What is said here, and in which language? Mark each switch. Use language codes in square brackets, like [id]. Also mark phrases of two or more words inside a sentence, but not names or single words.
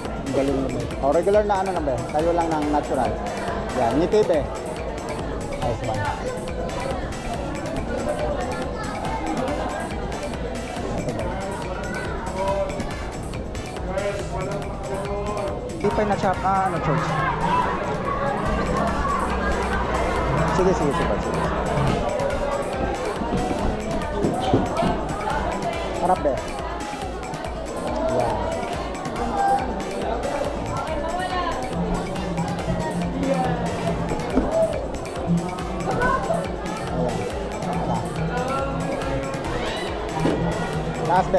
[tl] Galing mo be. O, regular na ano na be. Tayo lang ng natural. Yan, ngiti be. [en] Nice one. [tl] Tipay na chop, ano, church. Sige, sige, sige. Harap be. Yan. Taas be.